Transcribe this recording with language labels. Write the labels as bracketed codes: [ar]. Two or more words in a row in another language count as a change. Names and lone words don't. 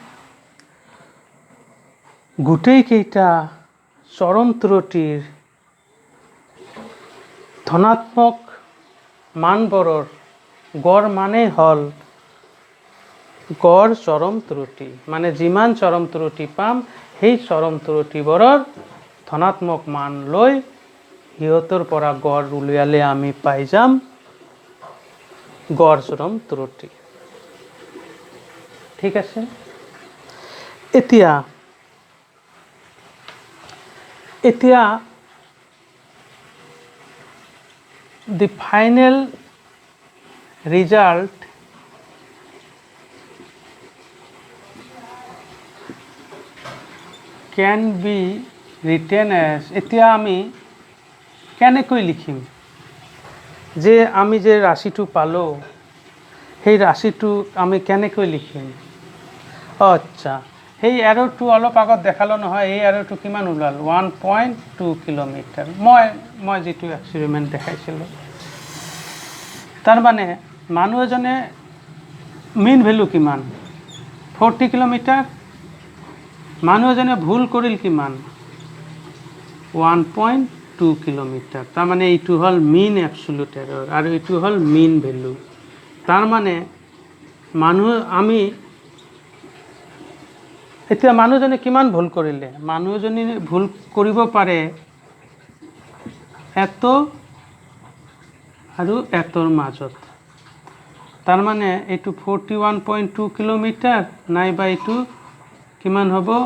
[as] গোটেই কেইটা চৰম ত্ৰুটিৰ ধনাত্মক মানবোৰৰ গড় মানে হল গড় চৰম ত্ৰুটি মানে যিমান চৰম ত্ৰুটি পাম সেই চৰম ত্ৰুটিবোৰৰ ধনাত্মক মান লৈ ইহঁতৰ পৰা গড় উলিয়ালে আমি পাই যাম গড় চৰম ত্ৰুটি ঠিক আছে এতিয়া [en] the final result can be written as [as] এতিয়া আমি কেনেকৈ লিখিম যে আমি যে ৰাশিটো পালো সেই ৰাশিটো আমি কেনেকৈ লিখিম আচ্ছা সেই এৰৰটো অলপ আগত দেখালো নহয় এই এৰৰটো কিমান ওলাল 1.2 কিলোমিটাৰ মই যেটো এক্সপেৰিমেন্ট দেখাইছিলো তাৰ মানে মানুহ এজনে [en] mean value [as] কিমান 40 কিলোমিটাৰ মানুহ এজনে ভুল কৰিল কিমান 1.2 কিলোমিটাৰ তাৰ মানে এইটো হল [en] mean absolute error [as] আৰু এইটো হল [en] mean value [as] তাৰ মানে মানুহ আমি এতিয়া মানুহজনে কিমান ভুল কৰিলে মানুহজনে ভুল কৰিব পাৰে এত আৰু এতৰ মাজত তাৰ মানে এইটো 41.2 কিলোমিটাৰ নাইবা এইটো কিমান হ'ব